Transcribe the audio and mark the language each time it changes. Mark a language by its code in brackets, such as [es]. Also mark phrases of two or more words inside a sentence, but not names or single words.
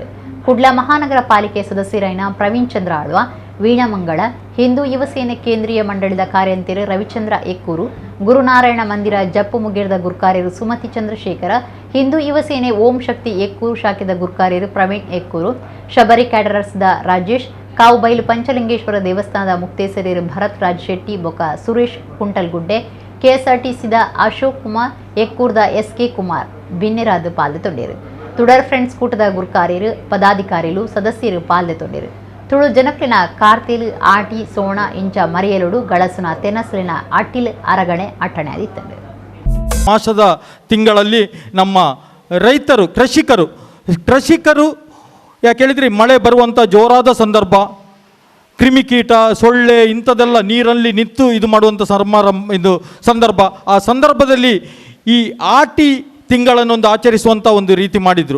[tcy] ಕುಡ್ಲಾ ಮಹಾನಗರ ಪಾಲಿಕೆ ಸದಸ್ಯರಾಯಿನ ಪ್ರವೀಣ್ ಚಂದ್ರ ಆಳ್ವ, ವೀಣಾ ಮಂಗಳ, ಹಿಂದೂ ಯುವಸೇನೆ ಕೇಂದ್ರೀಯ ಮಂಡಳಿದ ಕಾರ್ಯಂತಿರು ರವಿಚಂದ್ರ ಎಕ್ಕೂರು, ಗುರುನಾರಾಯಣ ಮಂದಿರ ಜಪ್ಪು ಮುಗೇರದ ಗುರ್ಕಾರ್ಯರು ಸುಮತಿ ಚಂದ್ರಶೇಖರ, ಹಿಂದೂ ಯುವಸೇನೆ ಓಂ ಶಕ್ತಿ ಎಕ್ಕೂರು ಶಾಖೆದ ಗುರ್ಕಾರ್ಯರು ಪ್ರವೀಣ್ ಎಕ್ಕೂರು, ಶಬರಿ ಕ್ಯಾಟರರ್ಸ್ದ ರಾಜೇಶ್, ಕಾವುಬೈಲು ಪಂಚಲಿಂಗೇಶ್ವರ ದೇವಸ್ಥಾನದ ಮುಕ್ತೇಸರಿರು ಭರತ್ ರಾಜ್ ಶೆಟ್ಟಿ ಬೊಕ ಸುರೇಶ್ ಕುಂಟಲ್ಗುಡ್ಡೆ, ಕೆಎಸ್ಆರ್ಟಿಸಿದ ಅಶೋಕ್ ಕುಮಾರ್, ಎಕ್ಕೂರ್ದ ಎಸ್ಕೆ ಕುಮಾರ್ ಬಿನ್ನೆರಾದ ಪಾಲು ತೊಂಡೇರು. ತುಡರ್ ಫ್ರೆಂಡ್ಸ್ ಕೂಟದ ಗುರ್ಕಾರ್ಯರು ಪದಾಧಿಕಾರಿಗಳು ಸದಸ್ಯರು ಪಾಲ್ದೆ ತೊಂಡೇರು. ತುಳು ಜನಕ್ಲಿನ ಕಾರ್ತಿಲ್ ಆಟಿ ಸೋಣ ಇಂಚ ಮರಿಯಲುಡು ಗಳಸುನ ತೆನಸ್ಲಿನ ಅಟ್ಟಿಲ್ ಅರಗಣೆ ಅಟ್ಟಣೆ ಆದಿತ್ತಂಡೆ. [kn] ಮಾಸದ ತಿಂಗಳಲ್ಲಿ ನಮ್ಮ ರೈತರು ಕೃಷಿಕರು ಯಾಕೆ ಹೇಳಿದ್ರೆ ಮಳೆ ಬರುವಂಥ ಜೋರಾದ ಸಂದರ್ಭ, ಕ್ರಿಮಿಕೀಟ ಸೊಳ್ಳೆ ಇಂಥದ್ದೆಲ್ಲ ನೀರಲ್ಲಿ ನಿಂತು ಇದು ಮಾಡುವಂಥ ಸಂದರ್ಭ, ಆ ಸಂದರ್ಭದಲ್ಲಿ ಈ ಆಟಿ ತಿಂಗಳನ್ನೊಂದು ಆಚರಿಸುವಂಥ ಒಂದು ರೀತಿ ಮಾಡಿದರು.